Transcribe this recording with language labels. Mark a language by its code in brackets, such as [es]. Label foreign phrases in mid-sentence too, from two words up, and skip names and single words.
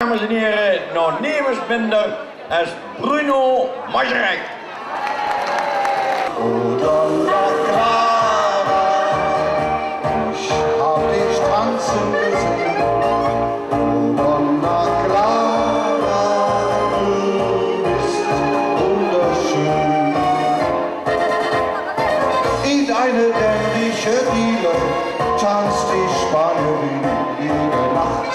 [nl] dames en heren, nog niemand minder als Bruno Mazurek. [de] Oh, Donna Clara, ich hab dich tanzen gesehen. Oh, Donna Clara, du bist wunderschön. In eine ländliche Diele tanzt die Spanierin jede Nacht.